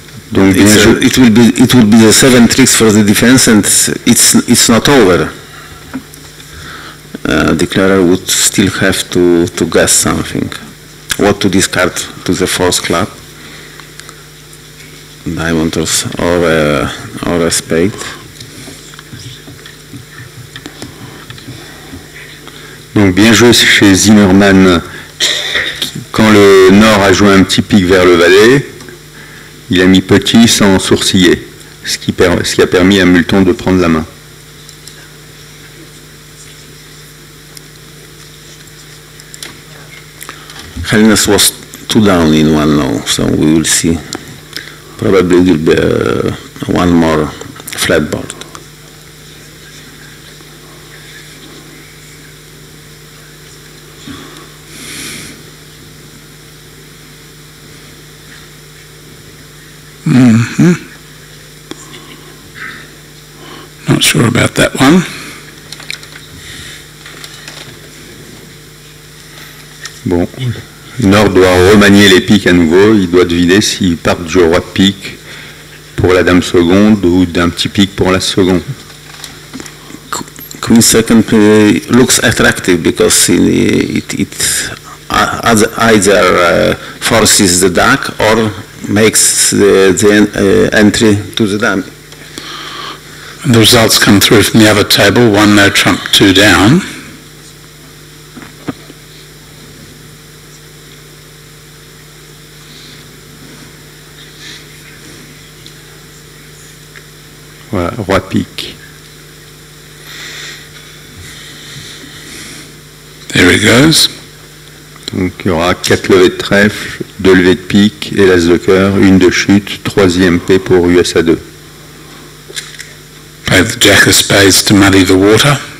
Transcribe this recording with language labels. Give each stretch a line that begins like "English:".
English: It will be the 7 tricks for the defense, and it's not over. Declarer would still have to guess something. What to discard to the 4th club, diamond or a spade.
French: Donc bien joué chez Zimmerman. Quand le Nord a joué un petit pic vers le valet, il a mis petit sans sourciller, ce qui a permis à Multon de prendre la main.
English: Helines was 2 down in 1 now, so we will see. Probably it will be one more flat board. Not sure about that one.
French: Bon, Nord doit remanier les piques à nouveau. Il doit deviner s'il part du roi de pique pour la dame seconde ou d'un petit pique pour la seconde.
English: Queen second looks attractive because it either forces the duck or makes the entry to the dummy. And the results come through from the other table, 1 no trump, 2 down.
French: Voilà, roi pique.
English: There he goes.
French: Donc il y aura 4 levées de trèfle, 2 levées de pique et l'as de cœur, 1 de chute, 3e paix pour USA 2.
English: Play the jack of spades to muddy the water.